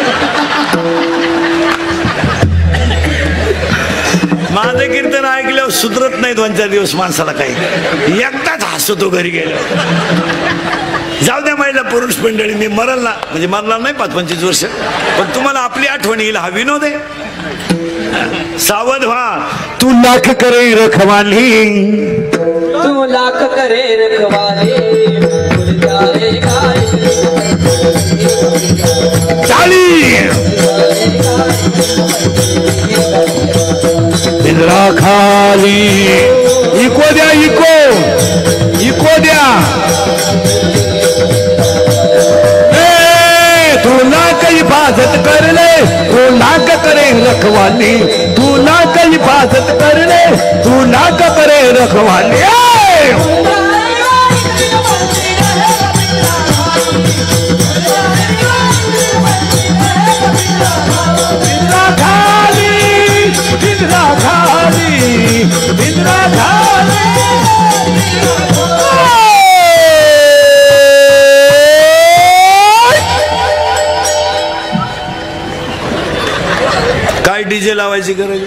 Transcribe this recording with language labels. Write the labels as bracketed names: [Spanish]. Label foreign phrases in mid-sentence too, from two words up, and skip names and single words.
[Marathi] माझं कीर्तन ऐकल्यावर सुधरत नाही 2-4 दिवस माणसाला. काही एकटाच हसतो घरी गेल्यावर. जाऊ द्या महिला पुरुष मंडळी, मी मरल ना, म्हणजे मरणार नाही 5-25 वर्ष, पण तुम्हाला आपली आठवण येईल. हा विनोद आहे. सावध व्हा. [Hindi] तू लाख करे रखवाली, तू लाख करे रखवाली, चाली इंद्रा खाली. [Marathi] इको द्या, इको द्या. तुला काही [Hindi] हिफाजत कर ले, तू लाख करे रखवाली, तू लाख हिफाजत कर ले, तू लाख करे रखवाली। इंदिरा खाली, इंदिरा खाली, इंदिरा खाली। [Marathi] काय डीजे लावायची गरज?